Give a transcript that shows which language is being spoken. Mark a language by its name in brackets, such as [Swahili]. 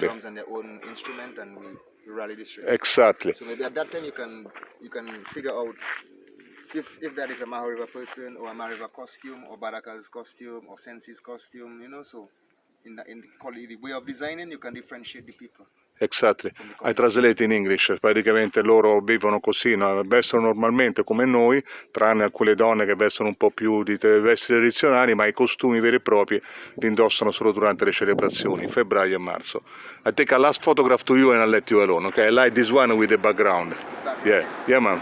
[English] Their own drums and their own instrument, and we rally the streets. Exactly. So maybe at that time you can figure out if that is a Mahariva person or a Mahariva costume or Baraka's costume or Sensi's costume, So in the way of designing, you can differentiate the people. Exactly. I translate in English, [Italian] praticamente loro vivono così, no? Vestono normalmente come noi, tranne alcune donne che vestono un po' più di vesti tradizionali, ma i costumi veri e propri li indossano solo durante le celebrazioni, febbraio e marzo. [English] I take a last photograph to you and I'll let you alone, okay? I like this one with the background. Yeah, man.